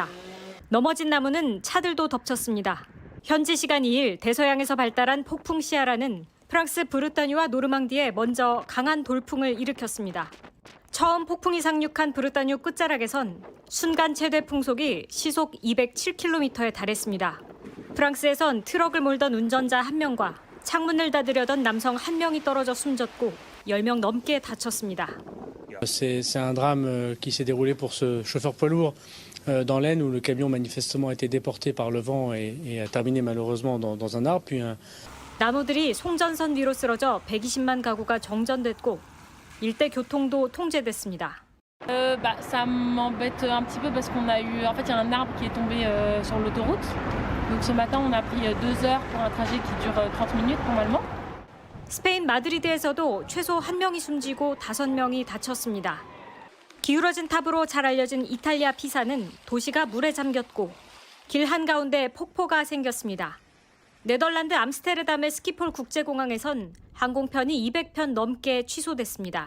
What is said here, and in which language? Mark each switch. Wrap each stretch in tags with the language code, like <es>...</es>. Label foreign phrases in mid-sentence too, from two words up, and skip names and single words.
<ko>넘어진 나무는 차들도 덮쳤습니다. 현지 시간 2일 대서양에서 발달한 폭풍 시아라는 프랑스 브르타뉴와 노르망디에 먼저 강한 돌풍을 일으켰습니다. 처음 폭풍이 상륙한 브르타뉴 끝자락에선 순간 최대 풍속이 시속 207km에 달했습니다. 프랑스에선 트럭을 몰던 운전자 1명과 창문을 닫으려던 남성 1명이 떨어져 숨졌고 10명 넘게 다쳤습니다.</ko> <fr>C'est un drame qui s'est déroulé pour ce chauffeur poids lourd dans l'Aisne où le camion manifestement a été déporté par le vent et a terminé malheureusement dans un arbre. Puis</fr> <ko>나무들이 송전선 위로 쓰러져 120만 가구가 정전됐고 일대 교통도 통제됐습니다.</ko> <fr>Ça m'embête un petit peu parce qu'on a eu en fait il y a un arbre qui est tombé sur l'autoroute. Donc ce matin on a pris 2 heures pour un trajet qui dure 30 minutes normalement.</fr> <ko>스페인 마드리드에서도 최소 1명이 숨지고 5명이 다쳤습니다. 기울어진 탑으로 잘 알려진 이탈리아 피사는 도시가 물에 잠겼고 길 한가운데 폭포가 생겼습니다. 네덜란드 암스테르담의 스키폴 국제공항에선 항공편이 200편 넘게 취소됐습니다.</ko>